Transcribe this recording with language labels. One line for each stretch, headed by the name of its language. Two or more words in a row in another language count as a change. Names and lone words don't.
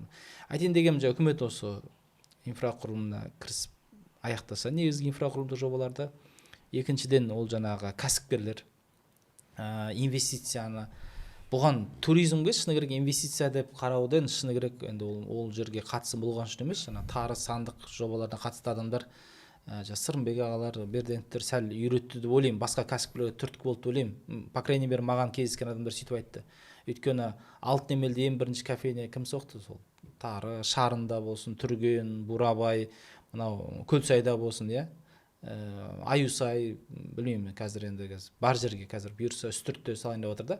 Kazakh: Айтайын дегенім үкімет осы инфрақұрылымына кірісіп аяқтаса, негізгі инфрақұрылымдық жобаларды, екіншіден ол жаңағы кәсіпкерлер инвестицияны бұған туризмге шыны керек инвестиция деп қарауден шыны керек енді ол жерге қатысы болған үшін емес, жаңа тары сандық жобаларына қатысты адамдар Сырымбек ағалар, Берденттер сәл үйретті деп ойлаймын, басқа кәсіпкерлерге түрткі болды деп ойлаймын.
Russian: По крайней мере,
Kazakh: маған кездескен адамдар сөйтіп айтты. Өйткені Алтын Емелде ең бірінші кафене кім соқты? Сол Тары, Шарында болсын, Түрген, Бурабай, мынау Көлсайда болсын, иә. Аюсай, білмеймін, қазір енді бар жерге қазір бұйырса үстіртте салайын деп отыр да.